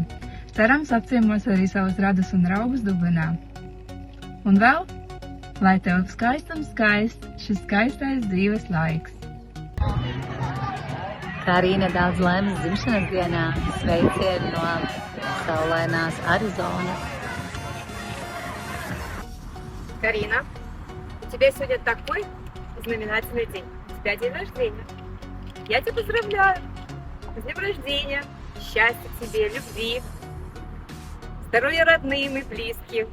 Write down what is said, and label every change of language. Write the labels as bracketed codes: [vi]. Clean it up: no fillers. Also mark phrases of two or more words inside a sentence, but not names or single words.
[lv] Cerams, apciemos arī savus radus un draugus Dublinā. Un vēl, lai tev šis skaistais dzīves laiks. Karīna, daudz laimes dzimšanas dienā. Sveicieni no saulainās Arizonas. [ru] Карина, у тебя сегодня такой знаменательный день. У тебя день рождения. Я тебя поздравляю. С днем рождения. Счастья тебе, любви. Здоровья родным и близким.